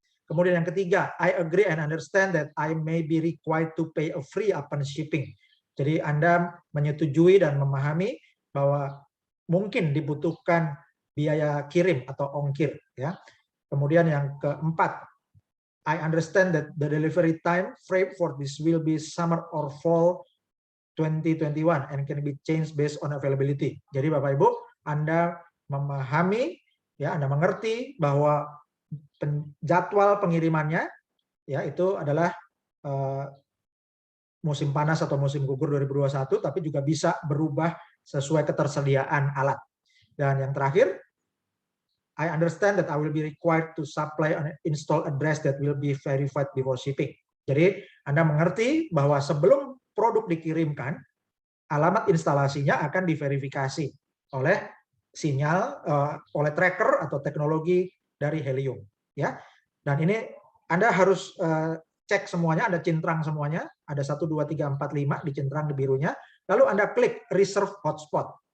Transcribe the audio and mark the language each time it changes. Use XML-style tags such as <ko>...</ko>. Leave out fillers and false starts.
<id>Kemudian yang ketiga,</id> <en>I agree and understand that I may be required to pay a fee upon shipping.</en> <id>Jadi Anda menyetujui dan memahami bahwa mungkin dibutuhkan biaya kirim atau ongkir, ya. Kemudian yang keempat,</id> <en>I understand that the delivery time frame for this will be summer or fall 2021 and can be changed based on availability.</en> <id>Jadi Bapak Ibu, Anda memahami, ya, Anda mengerti bahwa jadwal pengirimannya, ya, itu adalah musim panas atau musim gugur 2021, tapi juga bisa berubah sesuai ketersediaan alat. Dan yang terakhir,</id> <en>I understand that I will be required to supply an install address that will be verified before shipping.</en> <id>Jadi Anda mengerti bahwa sebelum produk dikirimkan, alamat instalasinya akan diverifikasi oleh sinyal, oleh tracker atau teknologi dari Helium, ya. Dan ini Anda harus cek semuanya, Anda centang semuanya, ada 1, 2, 3, 4, 5 dicentrang di birunya, lalu Anda klik reserve hotspot.</id>